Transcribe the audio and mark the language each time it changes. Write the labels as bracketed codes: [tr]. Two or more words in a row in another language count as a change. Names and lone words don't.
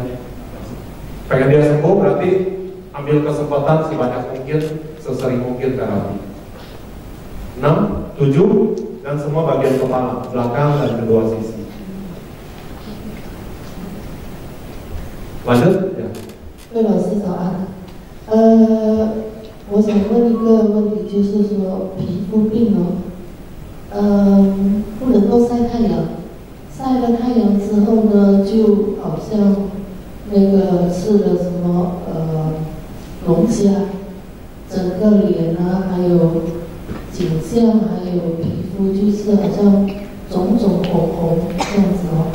[id] Pengen dia sembuh berarti ambil kesempatan sebanyak mungkin, sesering mungkin terapi. 6, 7, dan semua bagian kepala, belakang dan kedua sisi. Lanjut ya. [zh] 魏老师早安。我想问一个问题，就是说皮肤病不能够晒太阳，晒了太阳之后呢，就好像那个吃了什么龙虾，整个脸啊，还有颈项，还有皮肤，就是好像肿肿红红这样子哦。